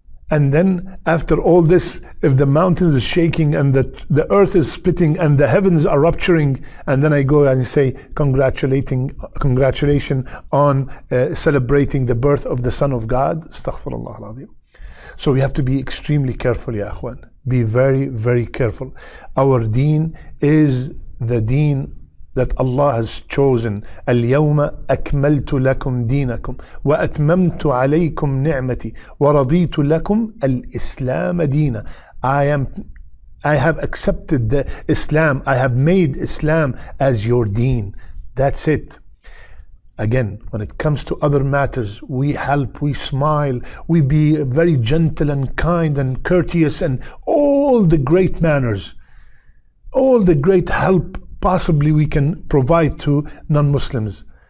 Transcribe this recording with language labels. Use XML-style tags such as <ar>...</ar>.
<en>And then after all this, if the mountains is shaking and the earth is splitting and the heavens are rupturing, and then I go and say congratulations on celebrating the birth of the Son of God. Astaghfirullah al-Azim. So we have to be extremely careful, ya akhwan. Be very, very careful. Our deen is the deen that Allah has chosen.</en> <ar>اليوم أكملت لكم دينكم وأتممت عليكم نعمتي ورضيت لكم الإسلام دينا.</ar> <en>I have accepted the Islam. I have made Islam as your deen. That's it. Again, when it comes to other matters, we help, we smile, we be very gentle and kind and courteous and all the great manners, all the great help possibly we can provide to non-Muslims.</en>